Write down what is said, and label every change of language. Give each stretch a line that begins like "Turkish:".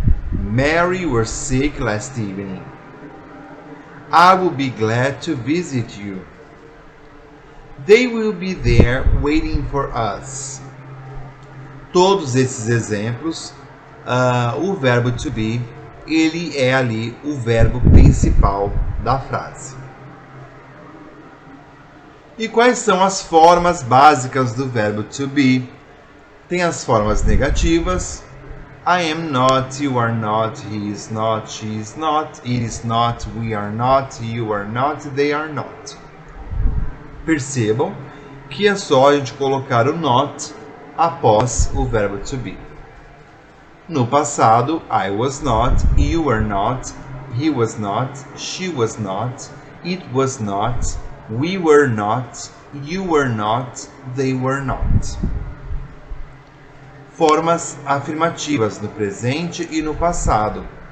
English: Mary was sick last evening. I will be glad to visit you. They will be there waiting for us.
Portuguese: Todos esses exemplos, o verbo to be ele é ali o verbo principal da frase. E quais são as formas básicas do verbo to be? Tem as formas negativas.
English: I am not, you are not, he is not, she is not, it is not, we are not, you are not, they are not.
Portuguese: Percebam que é só a gente colocar o not após o verbo to be. No passado,
English: I was not, you were not, he was not, she was not, it was not, we were not, you were not, they were not.
Portuguese: Formas afirmativas no presente e no passado.